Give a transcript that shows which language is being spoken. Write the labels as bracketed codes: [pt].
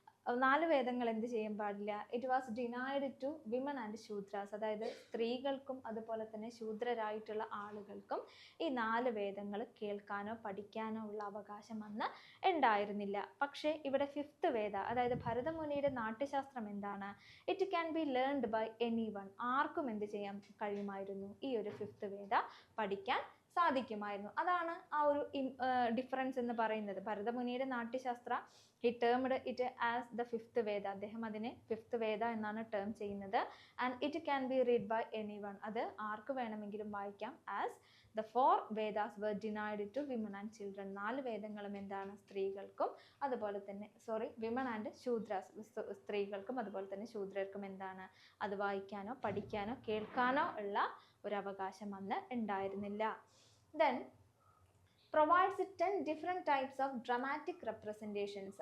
[ml] 4 വേദങ്ങൾ എന്ത് ചെയ്യാൻ പാടില്ല? [en] it was denied to women and Shudras, [ml] അതായത് സ്ത്രീകൾക്കും അതുപോലെ തന്നെ ശൂദ്രരായിട്ടുള്ള ആളുകൾക്കും ഈ 4 വേദങ്ങൾ കേൾക്കാനോ പഠിക്കാനോ ഉള്ള അവകാശം അന്ന് ഉണ്ടായിരുന്നില്ല. പക്ഷേ ഇവിടെ 5th വേദ, അതായത് ഭരതമുനിയുടെ നാട്യശാസ്ത്രം എന്താണ്? [en] it can be learned by any one, [ml] ആർക്കും എന്ത് ചെയ്യാൻ കഴിയുമായിരുന്നു? ഈ ഒരു 5th വേദ പഠിക്കാൻ സാധിക്കുമായിരുന്നു. അതാണ് ആ ഒരു ഡിഫറൻസ് എന്ന് പറയുന്നത്. [en] ഭരതമുനിയുടെ Natyashastra he termed it as the 5th Veda. [ml] അദ്ദേഹം അതിനെ 5th Veda എന്നാണ് ടേം ചെയ്യുന്നത്. [en] and it can be read by anyone, [ml] അത് ആർക്ക് വേണമെങ്കിലും വായിക്കാം. [en] as the 4 Vedas were denied to women and children, [ml] 4 വേദങ്ങളും എന്താണ്? സ്ത്രീകൾക്കും അതുപോലെ തന്നെ [en] women and Shudras, [ml] സ്ത്രീകൾക്കും അതുപോലെ തന്നെ ശൂദ്രർക്കും എന്താണ്? അത് വായിക്കാനോ പഠിക്കാനോ കേൾക്കാനോ ഉള്ള ഒരു അവകാശം അന്ന് ഉണ്ടായിരുന്നില്ല. [en] then provides 10 different types of dramatic representations.